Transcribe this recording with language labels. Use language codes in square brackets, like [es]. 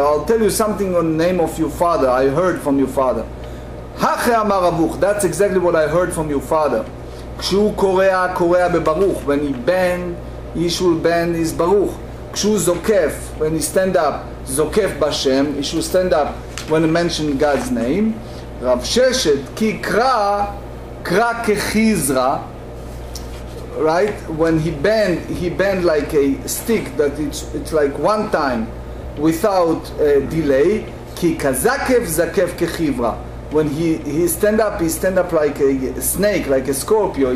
[en] I'll tell you something on the name of your father. I heard from your father. That's exactly what I heard from your father. [he] כשהוא קורא בברוך. [en] When he bend, he should bend his baruch. [he] כשהוא זוקף, [en] when he stand up, [he] זוקף בשם, [en] he should stand up when he mention God's name. [he] רב ששת, כי קרא כחיזרא, right? [en] When he bent like a stick that it's like one time without delay. Ki kazakev zakev kechivra. When he stand up like a snake, like a scorpio.